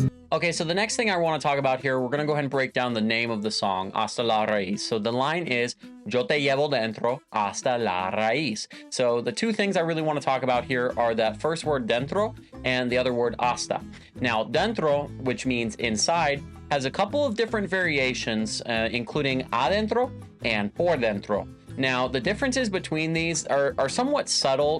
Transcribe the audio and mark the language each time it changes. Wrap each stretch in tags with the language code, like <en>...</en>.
<en>Okay, so the next thing I want to talk about here, we're going to go ahead and break down the name of the song, Hasta la Raíz. So the line is,</en> <es>Yo te llevo dentro hasta la raíz.</es> <en>So the two things I really want to talk about here are that first word dentro and the other word hasta. Now, dentro, which means inside, has a couple of different variations, including adentro and por dentro. Now, the differences between these are somewhat subtle.</en>